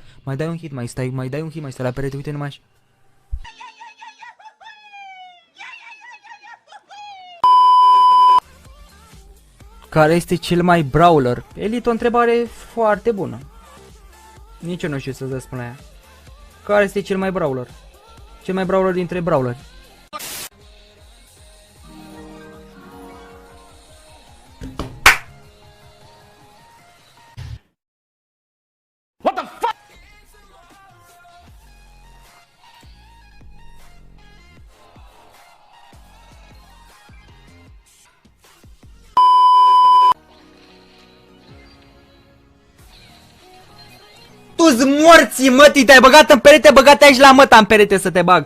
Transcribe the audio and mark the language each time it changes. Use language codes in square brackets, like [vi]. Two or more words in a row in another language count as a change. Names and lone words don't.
[ro] Mai dai un hit, mai stai un hit, mai stai la perete, uite numai așa. Care este cel mai brawler? Elite, o întrebare foarte bună. Nici eu nu știu să-ți răspund la ea. Care este cel mai brawler? Cel mai brawler dintre brawleri. [en] What the fuck? [ro] Tu-ți morții, mătii, te-ai băgat în perete, băgat aici la măta în perete să te bag.